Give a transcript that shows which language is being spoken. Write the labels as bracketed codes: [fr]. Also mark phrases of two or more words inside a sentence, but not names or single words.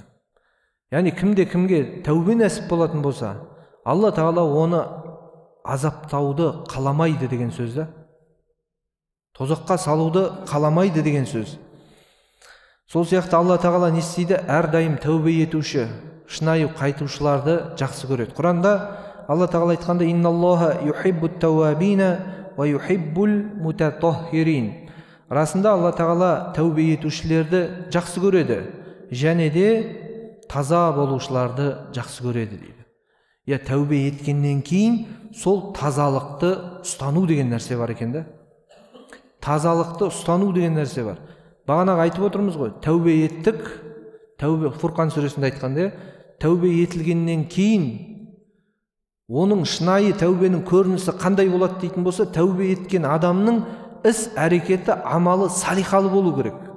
[kk] Яғни кімге тәубе нәсіп болатын болса, Алла тағала оны азаптауды қаламайды деген сөзді. Тозаққа салуды қаламайды деген сөз. Сол сияқты Алла тағала не істейді? Әрдайым тәубе етуші, шынайы қайтушыларды жақсы көреді. Құранда Алла тағала айтқанда: [ar] «إن الله يحب التوابين ويحب المتطهرين». [kk] Расында Алла тағала тәубе етушілерді жақсы көреді, және де таза болушыларды жақсы көреді дейді. Тәубе еткеннен кейін сол тазалықты ұстану деген нәрсе бар екен да. Тазалықты ұстану деген нәрсе бар. Бағанағы айтып отырмыз ғой, тәубе еттік, тәубе Фурқан сүресінде айтқанда, тәубе етілгеннен кейін оның шынайы тәубенің көрінісі қандай болады дейтін болса, тәубе еткен адамның іс әрекеті, амалы салихалы болу керек.